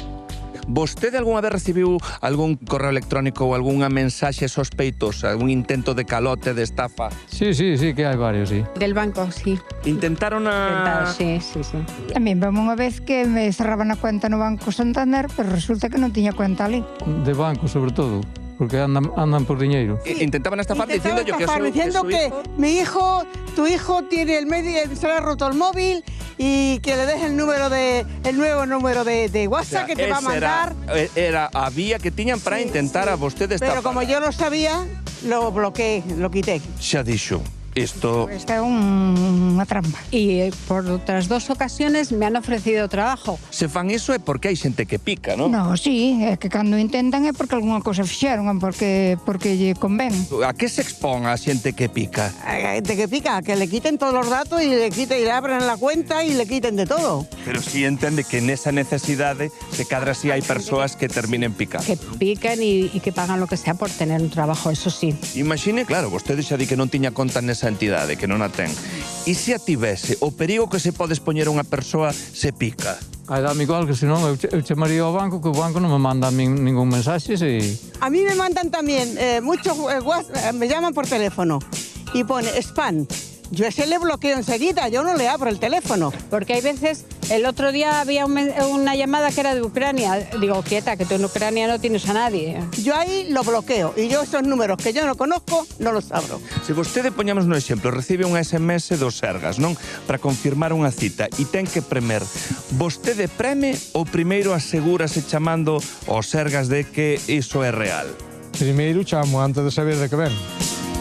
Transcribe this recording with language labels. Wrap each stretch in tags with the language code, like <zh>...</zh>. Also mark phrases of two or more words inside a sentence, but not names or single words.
<gl>Vostede algunha vez recibiu algún correo electrónico ou algunha mensaxe sospeitosa, algún intento de calote, de estafa? Sí, que hai varios, sí.</gl> <es>Del banco, sí.</es> <gl>Intentaron a... Sí. A mí vame unha vez que me cerraban a cuenta no Banco Santander, pero resulta que non tiña cuenta ali. De banco, sobre todo, porque andan por diñeiro.</gl> <es>Intentaban estafar diciendo yo que diciendo que mi hijo, tu hijo tiene se le ha roto el móvil y que le deje el nuevo número de WhatsApp que te va a mandar.</es> <gl>Había que tiñan para intentar a vostede estafar.</gl> <es>Pero como yo lo sabía, lo bloqueé, lo quité.</es> <gl>Xa dixo, isto... Esta é unha trampa.</gl> <es>Y por otras 2 ocasiones me han ofrecido trabajo.</es> <gl>Se fan iso é porque hai xente que pica, non? No, sí, é que cando intentan é porque algunha cosa fixeron, porque lle convén. A que se expón a xente que pica?</gl> <es>¿De qué pica? Que le quiten todos los datos y le abran la cuenta y le quiten de todo.</es> <gl>Pero si entende que nesa necesidade se cadra si hai persoas que terminen picando.</gl> <es>Que pican y que pagan lo que sea por tener un trabajo, eso sí.</es> <gl>Imagine, claro, vostede xa di que non tiña conta nesa entidade, que non a ten. E se a tivese, o perigo que se pode expoñer unha persoa se pica? Ai, dame igual, que senón eu chamaría ao banco, que o banco non me manda a min ningún mensaxe, e...</gl> <es>A mí me mandan también muchos WhatsApp, me llaman por teléfono y pone spam. Yo ese le bloqueo enseguida, yo no le abro el teléfono. Porque hay veces, el otro día había una llamada que era de Ucrania. Digo, quieta, que tú en Ucrania no tienes a nadie. Yo ahí lo bloqueo y yo esos números que yo no conozco, no los abro.</es> <gl>Se vostede, poñamos no exemplo, recibe un SMS do Sergas, non? Para confirmar unha cita e ten que premer. Vostede preme ou primeiro asegúrase chamando ao Sergas de que iso é real? Primeiro chamo antes de saber de que ven.</gl>